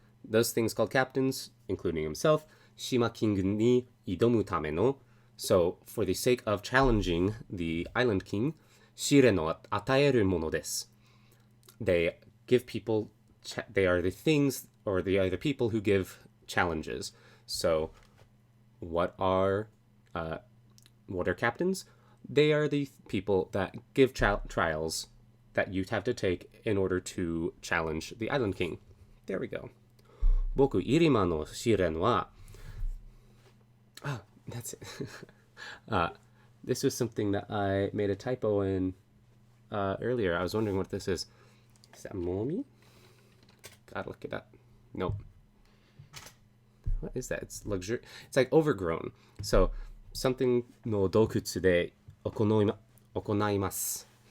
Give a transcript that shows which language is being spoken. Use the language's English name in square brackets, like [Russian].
[English] Those things called captains, including himself, [Japanese] 島キングに挑むための [English] So, for the sake of challenging the Island King, [Japanese] 試練を与えるものです [English] They give people, they are the things, or they are the people who give challenges. So, what are captains? They are the people that give trials that you have to take in order to challenge the Island King. There we go. [Japanese] 僕、イリマの試練は [English] that's it. This was something that I made a typo in earlier. I was wondering what this is. Is that Momi? Gotta look it up. Nope. What is that? It's luxury. It's like overgrown. So, something [Japanese] no dokutsu de okonaimasu.